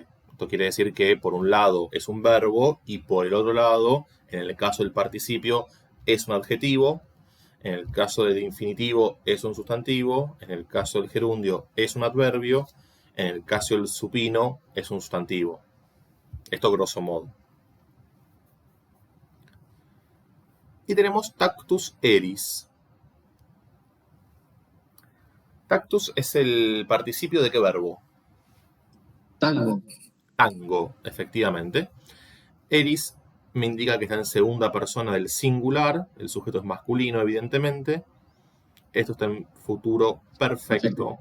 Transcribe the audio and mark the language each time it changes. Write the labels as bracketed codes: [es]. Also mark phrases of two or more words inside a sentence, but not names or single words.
[es] Esto quiere decir que por un lado es un verbo y por el otro lado, en el caso del participio, es un adjetivo. En el caso del infinitivo es un sustantivo. En el caso del gerundio es un adverbio. En el caso del supino es un sustantivo. Esto [la] grosso modo. [es] Y tenemos [la] tactus eris. [es] Tactus es el participio de qué verbo? Tango. Tango, efectivamente. Eris me indica que está en segunda persona del singular. El sujeto es masculino, evidentemente. Esto está en futuro perfecto.